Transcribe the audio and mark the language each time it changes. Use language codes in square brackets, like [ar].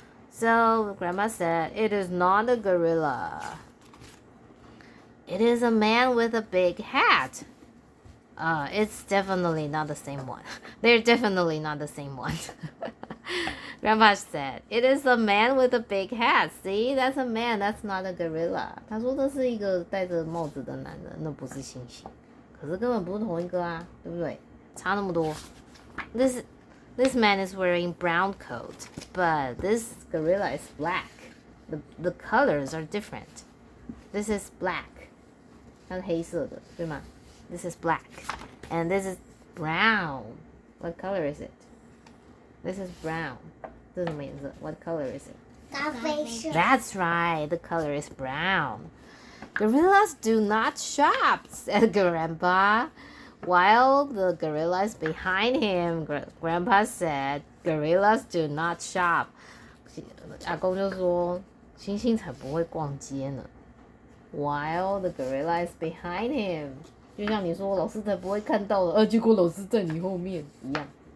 [en] So Grandma said, "It is not a gorilla. It is a man with a big hat." It's definitely not the same one. They're definitely not the same one. Grandpa said, "It is a man with a big hat. See, that's a man. That's not a gorilla." [zh] 他说这是一个戴着帽子的男人，那不是猩猩。可是根本不是同一个啊，对不对？差那么多。 [en] This man is wearing brown coat, but this gorilla is black. The colors are different. This is black. [zh] 它是黑色的，对吗？ [en] This is black. And this is brown. What color is it? This is brown. [zh] 这是什么颜色？ [en] What color is it? [zh] 咖啡色。 [en] That's right. The color is brown. Gorillas do not shop, said Grandpa. While the gorilla is behind him, Grandpa said, Gorillas do not shop. [zh] 阿公就说，猩猩才不会逛街呢。 [en] While the gorilla is behind him， [zh] 就像你说老师才不会看到的，结果老师在你后面一样。